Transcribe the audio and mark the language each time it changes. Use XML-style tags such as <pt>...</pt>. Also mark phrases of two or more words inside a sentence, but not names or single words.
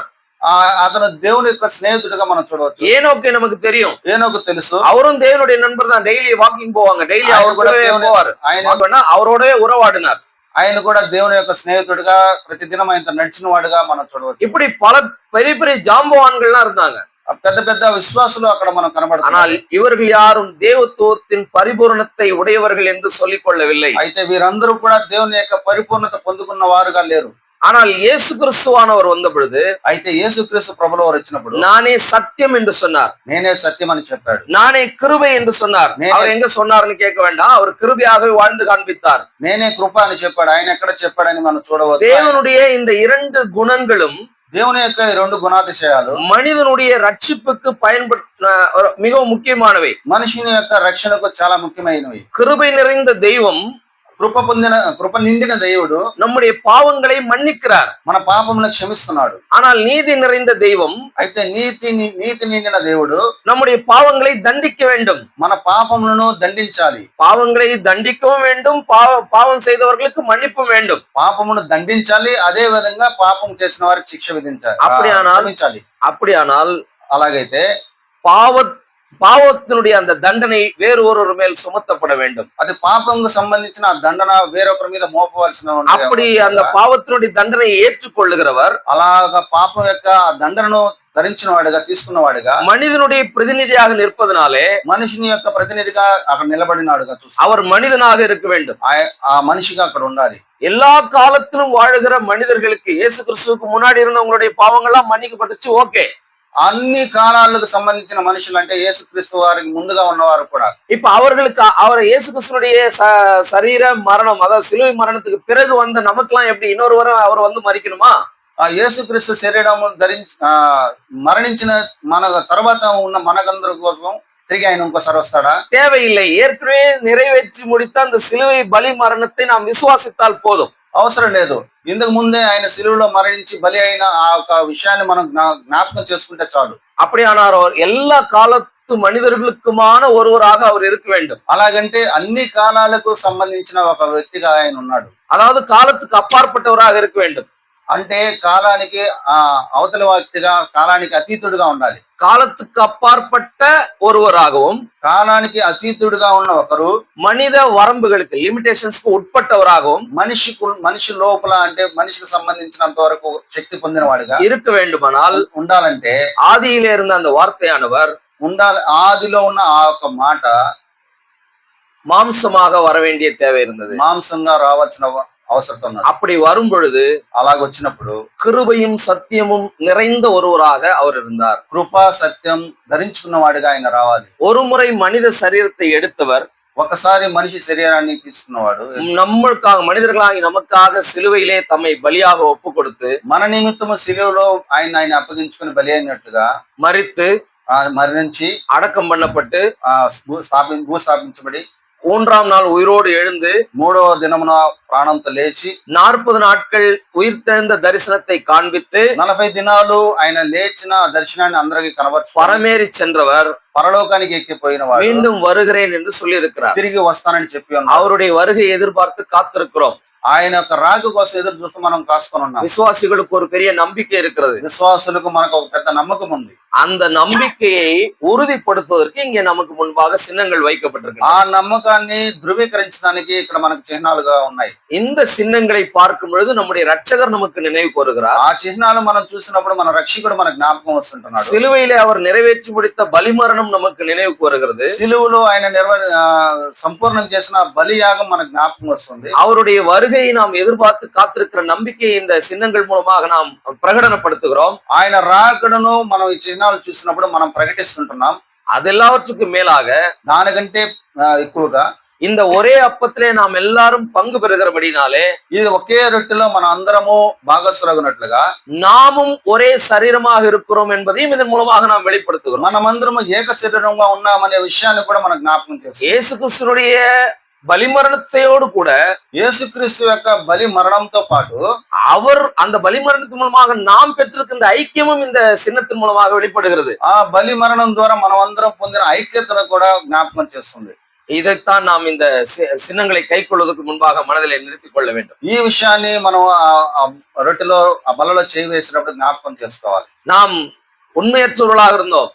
<te>అతను దేవుని యొక్క స్నేహితుడిగా మనం చూడవచ్చు.</te> <ta>ஏனோக்கை நமக்கு தெரியும்.</ta> <te>ఏనోకు తెలుసు.</te> <ta>அவரும் தேவனுடைய நண்பர் தான். டெய்லி வாக்கிங் போவாங்க, டெய்லி அவர் கூட போவாரு. அவரோட உறவாடினார்.</ta> <te>ఆయన కూడా దేవుని యొక్క స్నేహితుడిగా ప్రతిదినం ఆయన నడిచిన వాడుగా మనం చూడవచ్చు.</te> <ta>இப்படி பல பெரிய பெரிய ஜாம்பவான்கள்லாம் இருந்தாங்க.</ta> <te>పెద్ద పెద్ద విశ్వాసులు అక్కడ మనం కనబడుతున్నారు.</te> <ta>ஆனால் இவர்கள் யாரும் தேவத்துவத்தின் பரிபூரணத்தை உடையவர்கள் என்று சொல்லிக் கொள்ளவில்லை.</ta> <te>అయితే వీరందరూ కూడా దేవుని యొక్క పరిపూర్ణత పొందుకున్న వారుగా లేరు.</te> <ta>ஆனால் இயேசு கிறிஸ்துவானவர் வந்த பொழுது,</ta> <te>అయితే యేసుక్రీస్తు ప్రభువు వారు వచ్చినప్పుడు</te> <ta>நானே சத்தியம் என்று சொன்னார்.</ta> <te>నేనే సత్యం అని చెప్పాడు.</te> <ta>நானே கிருபை என்று சொன்னார். அவர் எங்க சொன்னார்னு கேட்க வேண்டாம், அவர் கிருபையாகவே வாழ்ந்து காண்பித்தார்.</ta> <te>నేనే కృప అని చెప్పాడు. ఆయన ఎక్కడ చెప్పాడని మనం చూడవచ్చు.</te> <ta>தேவனுடைய இந்த 2 குணங்களும்</ta> <te>దేవుని యొక్క ఈ 2 గుణాతిశయాలు</te> <ta>மனிதனுடைய ரட்சிப்புக்கு மிகவும் முக்கியமானவை.</ta> <te>మనిషిని యొక్క రక్షణకు చాలా ముఖ్యమైనవి.</te> <ta>கிருபை நிறைந்த தெய்வம்,</ta> <te>కృప నిండిన దేవుడు</te> <ta>நம்முடைய பாவங்களை மன்னிக்கிறார்.</ta> <te>మన పాపములను క్షమిస్తున్నాడు.</te> <ta>ஆனால் நீதி நிறைந்த தெய்வம்,</ta> <te>అయితే నీతి నిండిన దేవుడు</te> <ta>நம்முடைய பாவங்களை தண்டிக்க வேண்டும்.</ta> <te>మన పాపములను దండించాలి.</te> <ta>பாவங்களை தண்டிக்கவும் வேண்டும், பாவம் செய்தவர்களுக்கு மன்னிப்பு வேண்டும்.</ta> <te>పాపమును దండించాలి, అదే విధంగా పాపం చేసిన వారికి శిక్ష విధించాలి.</te> <ta>அப்படியானால்</ta> <te>అలాగైతే</te> <ta>பாவத்தினுடைய அந்த தண்டனை வேறு ஒருவர் மேல் சுமத்தப்பட வேண்டும்.</ta> <te>అది పాపంకు సంబంధించిన దండన వేరొకరి మీద మోపవలసిన</te> <ta>அப்படி அந்த பாவத்தினுடைய தண்டனை ஏற்றுக்கொள்ளுகிறவர்,</ta> <te>అలాగా పాపం యొక్క దండనను ధరించిన వాడిగా తీసుకున్న వాడిగా</te> <ta>மனிதனுடைய பிரதிநிதியாக நிற்பதனாலே</ta> <te>మనిషిని యొక్క ప్రతినిధిగా అక్కడ నిలబడినాడుగా చూస్తాం.</te> <ta>அவர் மனிதனாக இருக்க வேண்டும்.</ta> <te>ఆ మనిషిగా అక్కడ ఉండాలి.</te> <ta>எல்லா காலத்திலும் வாழுகிற மனிதர்களுக்கு இயேசு கிறிஸ்துவுக்கு முன்னாடி இருந்தவங்களுடைய பாவங்கள்லாம் மன்னிக்கப்பட்டுச்சு, ஓகே.</ta> <te>అన్ని కాలాలకు సంబంధించిన మనుషులు అంటే యేసుక్రీస్తు వారికి ముందుగా ఉన్నవారు కూడా</te> <ta>இப்ப அவர்களுக்கு அவர் இயேசு கிறிஸ்துனுடைய சரீர மரணம், அதாவது சிலுவை மரணத்துக்கு பிறகு வந்த நமக்கெல்லாம் எப்படி இன்னொரு அவர் வந்து மறிக்கணுமா?</ta> <te>ఆ యేసుక్రీస్తు శరీరం మరణించిన మన తర్వాత ఉన్న మనకందరి కోసం తిరిగి ఆయన ఇంకోసారి వస్తాడా?</te> <ta>தேவையில்லை. ஏற்கனவே நிறைவேற்றி முடித்த அந்த சிலுவை பலி மரணத்தை நாம் விசுவாசித்தால் போதும்.</ta> <te>అవసరం లేదు. ఇందుకు ముందే ఆయన శిలువలో మరణించి బలి అయిన ఆ ఒక విషయాన్ని మనం జ్ఞాపకం చేసుకుంటే చాలు.</te> <ta>அப்படியானார் அவர் எல்லா காலத்து மனிதர்களுக்குமான ஒருவராக அவர் இருக்க வேண்டும்.</ta> <te>అలాగంటే అన్ని కాలాలకు సంబంధించిన ఒక వ్యక్తిగా ఆయన ఉన్నాడు.</te> <ta>அதாவது காலத்துக்கு அப்பாற்பட்டவராக இருக்க வேண்டும்.</ta> <te>అంటే కాలానికి అవతల వ్యక్తిగా, కాలానికి అతీతుడుగా ఉండాలి.</te> <ta>காலத்துக்கு அப்பாற்பட்ட ஒருவராகவும்,</ta> <te>కాలానికి అతీతుడుగా ఉన్న ఒకరు,</te> <ta>மனித வரம்புகளுக்கு லிமிடேஷன்ஸ்க்கு உட்பட்டவராகவும்,</ta> <te>మనిషి లోపల అంటే మనిషికి సంబంధించినంత వరకు శక్తి పొందిన వాడిగా</te> <ta>இருக்க வேண்டுமானால்</ta> <te>ఉండాలంటే</te> <ta>ஆதியிலே இருந்த அந்த வார்த்தையானவர்</ta> <te>ఉండాలి. ఆదిలో ఉన్న ఆ ఒక మాట</te> <ta>மாம்சமாக வர வேண்டிய தேவை இருந்தது.</ta> <te>మాంసంగా రావాల్సిన అవసరం ఉన్నది.</te> <ta>அப்படி வரும் பொழுது,</ta> <te>అలాగ వచ్చినప్పుడు</te> <ta>கிருபையும் சத்தியமும் நிறைந்த ஒருவராக அவர் இருந்தார்.</ta> <te>కృప సత్యం ధరించుకున్న వాడిగా ఆయన రావాలి.</te> <ta>ஒரு முறை மனித சரீரத்தை எடுத்தவர்,</ta> <te>ఒకసారి మనిషి శరీరాన్ని తీసుకున్నవాడు,</te> <ta>நம்மளுக்காக, மனிதர்களாகி நமக்காக சிலுவையிலே தம்மை பலியாக ஒப்பு கொடுத்து,</ta> <te>మన నిమిత్తము శిలువలో ఆయన అప్పగించుకుని బలి అయినట్టుగా</te> <ta>மரித்து,</ta> <te>మరణించి,</te> <ta>அடக்கம் பண்ணப்பட்டு,</ta> <te>భూస్థాపించబడి</te> <ta>3ஆம் நாள் உயிரோடு எழுந்து</ta> <te>3వ దినమున ప్రాణంతో లేచి</te> <ta>40 நாட்கள் உயிர்த்தெழுந்த தரிசனத்தை காண்பித்து</ta> <te>40 దినాలు ఆయన లేచిన దర్శనాన్ని అందరికీ కనబర్చు</te> <ta>பரமேறி சென்றவர்</ta> <te>పరలోకానికి ఎక్కిపోయిన వాడు</te> <ta>மீண்டும் வருகிறேன் என்று சொல்லி இருக்கிறார்.</ta> <te>తిరిగి వస్తానని చెప్పి ఉన్నాడు.</te> <ta>அவருடைய வருகையை எதிர்பார்த்து காத்திருக்கிறோம்.</ta> <te>ఆయన యొక్క రాక కోసం ఎదురు చూస్తూ మనం కాసుకొని ఉన్నాం.</te> <ta>விசுவாசிகளுக்கு ஒரு பெரிய நம்பிக்கை இருக்கிறது.</ta> <te>విశ్వాసులకు మనకు ఒక పెద్ద నమ్మకం ఉంది.</te> <ta>அந்த நம்பிக்கையை உறுதிப்படுத்துவதற்கு இங்கே நமக்கு முன்பாக சின்னங்கள் வைக்கப்பட்டிருக்கு.</ta> <te>ఆ నమ్మకాన్ని ధృవీకరించడానికి ఇక్కడ మనకు చిహ్నాలుగా ఉన్నాయి.</te> <ta>இந்த சின்னங்களை பார்க்கும் பொழுது நம்முடைய ரட்சகர் நமக்கு நினைவு கூறுகிறார்.</ta> <te>ఆ చిహ్నాలు మనం చూసినప్పుడు మన రక్షకుడు మన జ్ఞాపకం వస్తుంటున్నాడు.</te> <ta>சிலுவையிலே அவர் நிறைவேற்றி முடித்த பலிமரணம் బలియాగం நமக்கு நினைவுக்கு வருகிறது.</ta> <te>సిలువలో ఆయన సంపూర్ణం చేసిన బలియాగం మనకు జ్ఞాపకం వస్తుంది.</te> <ta>அவருடைய வருகையை நாம் எதிர்பார்த்து காத்திருக்கிற நம்பிக்கையை இந்த சின்னங்கள் மூலமாக நாம் பிரகடனப்படுத்துகிறோம்.</ta> <te>ఆయన రాకడను మనం ఈ చిహ్నాలు చూసినప్పుడు మనం ప్రకటిస్తుంటున్నాం.</te> <ta>அதெல்லாவற்றுக்கும் மேலாக</ta> <te>దానికంటే ఎక్కువగా</te> <ta>இந்த ஒரே அப்பத்திலே நாம் எல்லாரும் பங்கு பெறுகிறபடினாலே</ta> <te>ఇది ఒకే రొట్టెలో మన అందరము భాగస్థులగునట్లుగా</te> <ta>நாமும் ஒரே சரீரமாக இருக்கிறோம் என்பதையும் இதன் மூலமாக நாம் வெளிப்படுத்துகிறோம்.</ta> <te>మనమందరము ఏక శరీరంగా ఉన్నామనే విషయాన్ని కూడా మనకు జ్ఞాపకం చేస్తాం.</te> <ta>இயேசு கிறிஸ்துனுடைய பலிமரணத்தையோடு கூட</ta> <te>యేసుక్రీస్తు యొక్క బలి మరణంతో పాటు</te> <ta>அவர் அந்த பலிமரணத்தின் மூலமாக நாம் பெற்றிருக்கின்ற ஐக்கியமும் இந்த சின்னத்தின் மூலமாக வெளிப்படுகிறது.</ta> <te>ఆ బలి మరణం ద్వారా మనం అందరం పొందిన ఐక్యతను కూడా జ్ఞాపకం చేస్తుంది.</te> <ta>இதைத்தான் நாம் இந்த சின்னங்களை கை கொள்வதற்கு முன்பாக மனதிலே நிறுத்திக் கொள்ள வேண்டும்.</ta> <te>ఈ విషయాన్ని మనం ఆ రొట్టెలో ఆ బలలో చేయి వేసినప్పుడు జ్ఞాపకం చేసుకోవాలి.</te> <ta>நாம் உண்மையற்றவர்களாக இருந்தோம்,</ta>